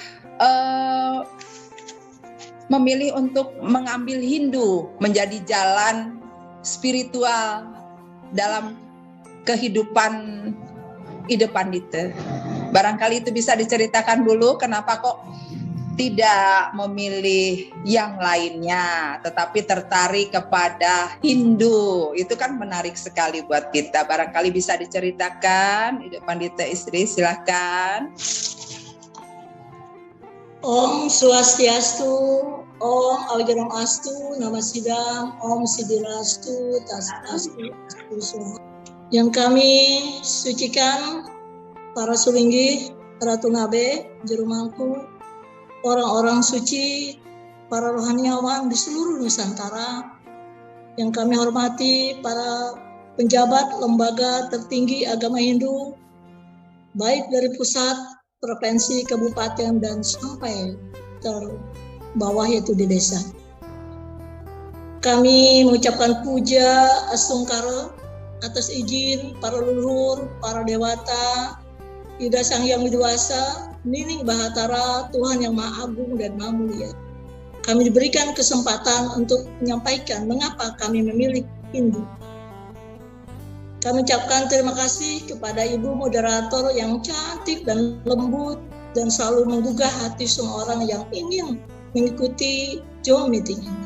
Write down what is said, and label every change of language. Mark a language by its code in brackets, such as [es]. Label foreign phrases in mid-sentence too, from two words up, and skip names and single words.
[id] mengambil Hindu menjadi jalan spiritual dalam kehidupan Ida Pandita. Barangkali itu bisa diceritakan dulu, kenapa kok tidak memilih yang lainnya, tetapi tertarik kepada Hindu. Itu kan menarik sekali buat kita. Barangkali bisa diceritakan, Ida Pandita Istri, silakan. [sa] Om Swastiastu, Om Awjarang Astu, Nama Sidang, Om Sidilastu, Tasastu, [id] yang kami sucikan para sulinggi, Ratu Ngabe, Juru Mangku, orang-orang suci, para rohaniawan di seluruh Nusantara, yang kami hormati para penjabat lembaga tertinggi agama Hindu, baik dari pusat, provinsi, kabupaten, dan sampai terbawah yaitu di desa. Kami mengucapkan puja asungkara atas izin para leluhur, para dewata, Ida Sang Hyang Widiwasa, Nining Bahatara, Tuhan yang Maha Agung dan Maha Mulia. Kami diberikan kesempatan untuk menyampaikan mengapa kami memilih Hindu. Kami ucapkan terima kasih kepada Ibu Moderator yang cantik dan lembut dan selalu menggugah hati semua orang yang ingin mengikuti Zoom meeting ini.